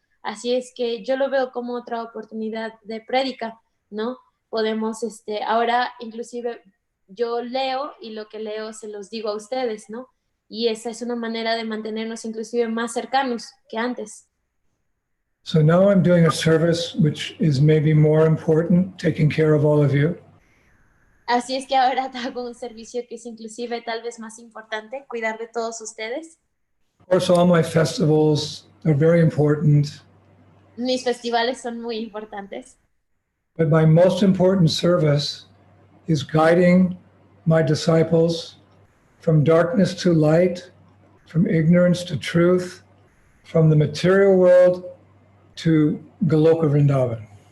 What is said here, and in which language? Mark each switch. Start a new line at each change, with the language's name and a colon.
Spanish: Así es que yo lo veo como otra oportunidad de prédica, ¿no? Podemos, ahora inclusive yo leo y lo que leo se los digo a ustedes, ¿no? Y esa es una manera de mantenernos inclusive más cercanos que antes.
English: So now I'm doing a service which is maybe more important, taking care of all of you.
Spanish: Así es que ahora hago un servicio que es inclusive tal vez más importante, cuidar de todos ustedes.
English: Of course, all my festivals are very important,
Spanish: Mis festivales son muy importantes,
English: but my most important service is guiding my disciples from darkness to light, from ignorance to truth, from the material world to Goloka Vrindavan.